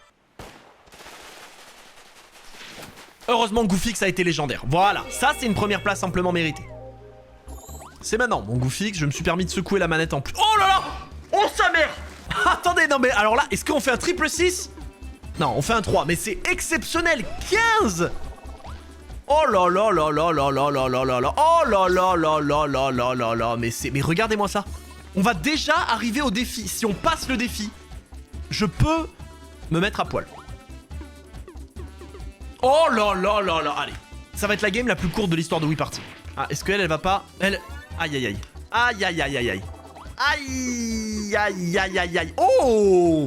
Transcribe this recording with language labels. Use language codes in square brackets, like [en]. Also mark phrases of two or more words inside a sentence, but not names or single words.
[fr] Heureusement, Goofix a été légendaire. Voilà, ça c'est une première place amplement méritée. C'est maintenant, mon Goofix, je me suis permis de secouer la manette en plus. Oh là là! Oh sa mère! Attendez, non mais alors là, est-ce qu'on fait un triple 6? Non, on fait un 3, mais c'est exceptionnel! 15! Oh là là là là là là là là là là. Oh là là là là là là là là. Mais regardez-moi ça. On va déjà arriver au défi. Si on passe le défi, je peux me mettre à poil. Oh là là là là. Allez. Ça va être la game la plus courte de l'histoire de Wii Party. Ah, est-ce qu'elle, elle va pas... Elle... Aïe aïe aïe. Aïe aïe aïe aïe aïe. Aïe aïe aïe aïe aïe. Oh!